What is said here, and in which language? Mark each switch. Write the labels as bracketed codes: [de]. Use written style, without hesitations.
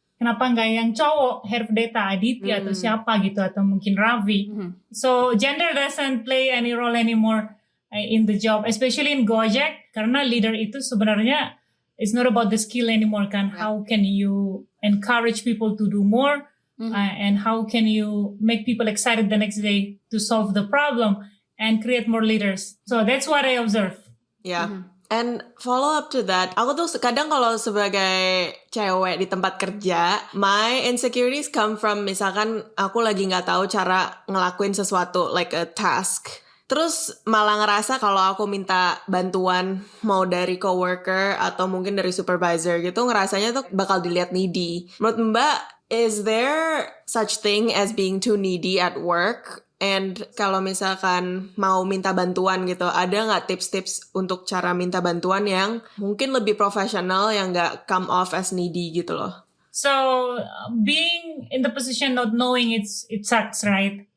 [id] Kenapa nggak yang cowok head of data Aditya atau siapa gitu atau mungkin Ravi? [en] So gender doesn't play any role anymore in the job, especially in Gojek [id] karena leader itu sebenarnya [en] it's not about the skill anymore [id] kan. [en] How can you encourage people to do more and how can you make people excited the next day to solve the problem and create more leaders? So that's what I observe. [id] Yeah. [en] And follow up to that, [id] aku tuh kadang kalau sebagai cewek di tempat kerja, [en] my insecurities come from [id] misalkan aku lagi nggak tahu cara ngelakuin sesuatu, [en] like a task. [id] Terus malah ngerasa kalau aku minta bantuan mau dari coworker atau mungkin dari supervisor gitu, ngerasanya tuh bakal dilihat needy. Menurut Mbak, [en] is there such thing as being too needy at work? [id] And kalau misalkan mau minta bantuan gitu, ada nggak tips-tips untuk cara minta bantuan yang mungkin lebih profesional, yang nggak [en] come off as needy [id] gitu loh? [en] So being in the position not knowing it sucks, right?